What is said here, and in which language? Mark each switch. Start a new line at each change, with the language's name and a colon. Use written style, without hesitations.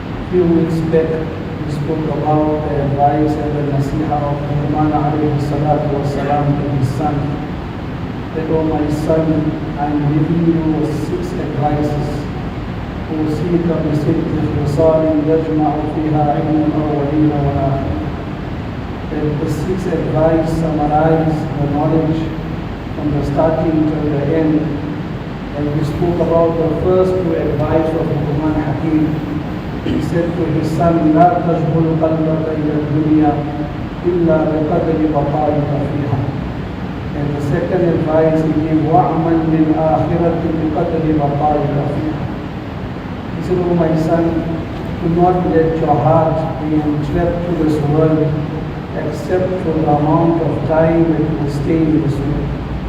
English: Few weeks back we spoke about the advice and the nasiha of Luqman alayhi salatu wa salam to his son, that, "O my son, I am giving you 6 advices.
Arabic: أوصيك بست خصال يجمع فيها علم الأولين والآخرين."
English: That the 6 advice summarize the knowledge from the starting to the end. And we spoke about the first 2 advice of Luqman Hakim. He said to his son,
Arabic: "لا تشغل قلبك إلى الدنيا إلا بقدر بقائك فيها."
English: And the second advice he gave,
Arabic: وَعْمَلْ لِلْآخِرَةِ بِقَدْرِ بَقَائِكَ فِيهَا.
English: He said, "Oh my son, do not let your heart be entrapped to this world except for the amount of time that you will stay in this world."